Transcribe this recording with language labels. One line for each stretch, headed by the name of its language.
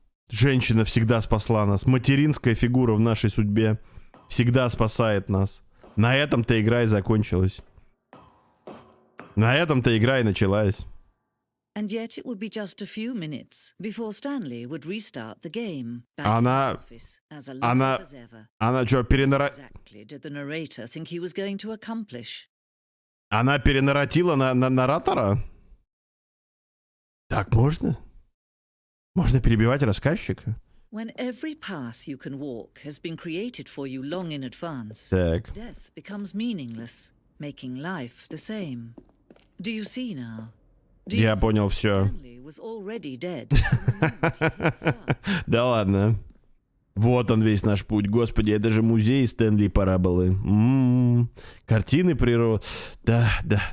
Russian: Женщина всегда спасла нас. Материнская фигура в нашей судьбе всегда спасает нас. На этом-то игра и закончилась. На этом-то игра и началась.
English: And yet it would be just a few minutes before Stanley would restart the game.
Russian: Она что,
English: Exactly did the narrator think he was going to accomplish?
Russian: Она перенарратила на наратора? Так можно? Можно перебивать рассказчика?
English: When every path you can walk has been created for you long in advance,
Russian: Так.
English: death becomes meaningless, making life the same. Do you see now?
Russian: Я понял все.
English: Stanley was already dead from the moment he hit start.
Russian: Да ладно. Вот он весь наш путь. Господи, это же музей Стэнли параболы. Картины природы. Да.